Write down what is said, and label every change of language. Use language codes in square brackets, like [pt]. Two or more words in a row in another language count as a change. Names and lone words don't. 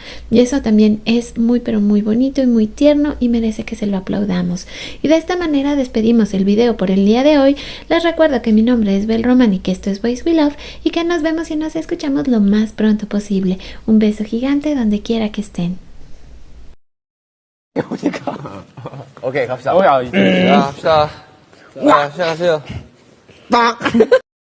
[es] Y eso también es muy pero muy bonito y muy tierno y merece que se lo aplaudamos. Y de esta manera despedimos el video por el día de hoy. Les recuerdo que mi nombre es Bel Roman y que esto es Boys We Love, y que nos vemos y nos escuchamos lo más pronto posible. Un beso gigante donde quiera que estén. [ko] 오케이 갑시다. 야, 자, 합시다. 자, 시작하세요.